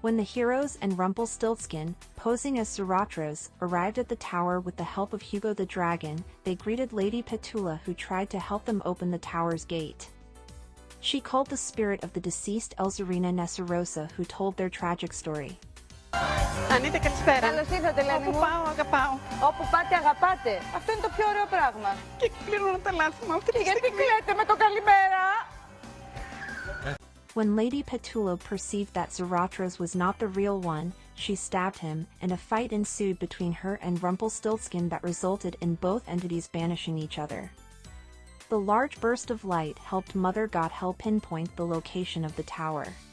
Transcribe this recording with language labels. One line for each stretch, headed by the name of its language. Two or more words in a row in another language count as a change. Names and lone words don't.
English: When the heroes and Rumpelstiltskin, posing as Sarautras, arrived at the tower with the help of Hugo the Dragon, they greeted Lady Petula, who tried to help them open the tower's gate. She called the spirit of the deceased Elzarina Nessarosa, who told their tragic story.
Greek: Ανίτε, καλησπέρα. Καλώς ήρθατε, Ελένη Όπου μου. πάω, αγαπάω. Όπου πάτε, αγαπάτε. Αυτό είναι το πιο ωραίο πράγμα. Και πληρώνω τα λάθη μου αυτή τη Γιατί στιγμή. κλαίτε με το καλημέρα.
English: When Lady Petula perceived that Zarautras was not the real one, she stabbed him, and a fight ensued between her and Rumpelstiltskin that resulted in both entities banishing each other. The large burst of light helped Mother God Hel pinpoint the location of the tower.